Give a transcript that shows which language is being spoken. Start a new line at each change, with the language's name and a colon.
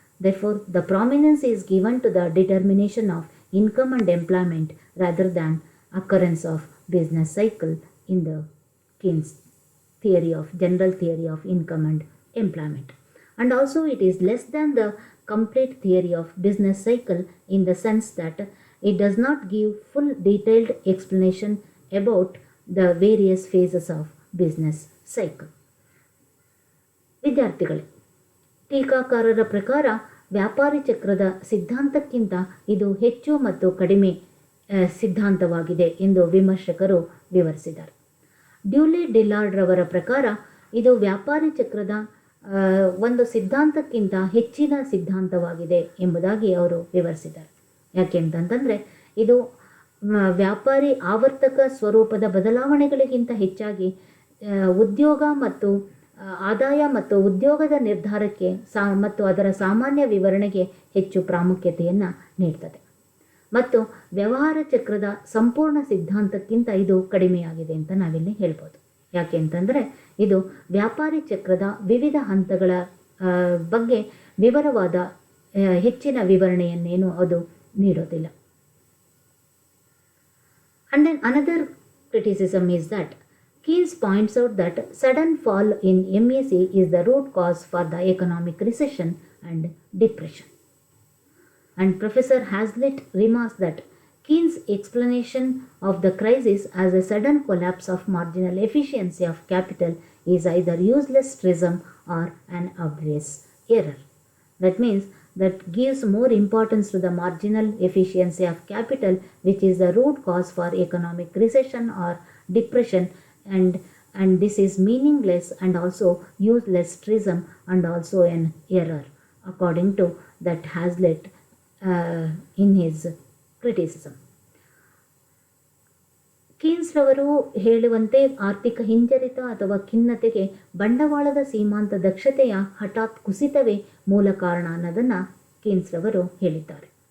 English: Therefore, the prominence is given to the determination of income and employment rather than occurrence of business cycle in the Keynes general theory of income and employment. And also it is less than the complete theory of business cycle in the sense that it does not give full detailed explanation about the various phases of business cycle.
Kannada: ವಿದ್ಯಾರ್ಥಿಗಳೇ, ಟೀಕಾಕಾರರ ಪ್ರಕಾರ ವ್ಯಾಪಾರಿ ಚಕ್ರದ ಸಿದ್ಧಾಂತಕ್ಕಿಂತ ಇದು ಹೆಚ್ಚು ಮತ್ತು ಕಡಿಮೆ ಸಿದ್ಧಾಂತವಾಗಿದೆ ಎಂದು ವಿಮರ್ಶಕರು ವಿವರಿಸಿದ್ದಾರೆ. ಡ್ಯೂಲಿ ಡಿಲಾರ್ಡ್ ರವರ ಪ್ರಕಾರ ಇದು ವ್ಯಾಪಾರಿ ಚಕ್ರದ ಒಂದು ಸಿದ್ಧಾಂತಕ್ಕಿಂತ ಹೆಚ್ಚಿನ ಸಿದ್ಧಾಂತವಾಗಿದೆ ಎಂಬುದಾಗಿ ಅವರು ವಿವರಿಸಿದ್ದಾರೆ. ಯಾಕೆ ಅಂತಂತಂದರೆ ಇದು ವ್ಯಾಪಾರಿ ಆವರ್ತಕ ಸ್ವರೂಪದ ಬದಲಾವಣೆಗಳಿಗಿಂತ ಹೆಚ್ಚಾಗಿ ಉದ್ಯೋಗ ಮತ್ತು ಆದಾಯ ಮತ್ತು ಉದ್ಯೋಗದ ನಿರ್ಧಾರಕ್ಕೆ ಮತ್ತು ಅದರ ಸಾಮಾನ್ಯ ವಿವರಣೆಗೆ ಹೆಚ್ಚು ಪ್ರಾಮುಖ್ಯತೆಯನ್ನು ನೀಡ್ತದೆ ಮತ್ತು ವ್ಯವಹಾರ ಚಕ್ರದ ಸಂಪೂರ್ಣ ಸಿದ್ಧಾಂತಕ್ಕಿಂತ ಇದು ಕಡಿಮೆಯಾಗಿದೆ ಅಂತ ನಾವಿಲ್ಲಿ ಹೇಳ್ಬೋದು. ಯಾಕೆ ಅಂತಂದರೆ ಇದು ವ್ಯಾಪಾರಿ ಚಕ್ರದ ವಿವಿಧ ಹಂತಗಳ ಬಗ್ಗೆ ವಿವರವಾದ ಹೆಚ್ಚಿನ ವಿವರಣೆಯನ್ನೇನು ಅದು ನೀಡೋದಿಲ್ಲ.
English: And then another criticism is that Keynes points out that sudden fall in MAC is the root cause for the economic recession and depression. And Professor Hazlitt remarks that Keynes' explanation of the crisis as a sudden collapse of marginal efficiency of capital is either useless truism or an obvious error. That means that gives more importance to the marginal efficiency of capital, which is the root cause for economic recession or depression, and this is meaningless and also useless truism and also an error, according to that Hazlitt in his criticism.
Kannada: Keynes ರವರು ಹೇಳುವಂತೆ ಆರ್ಥಿಕ ಹಿಂಜರಿತ ಅಥವಾ ಖಿನ್ನತೆಗೆ ಬಂಡವಾಳದ ಸೀಮಾಂತ ದಕ್ಷತೆಯ ಹಠಾತ್ ಕುಸಿತವೇ ಮೂಲ ಕಾರಣ ಅನ್ನೋದನ್ನು ಕೀನ್ಸ್ ರವರು ಹೇಳಿದ್ದಾರೆ.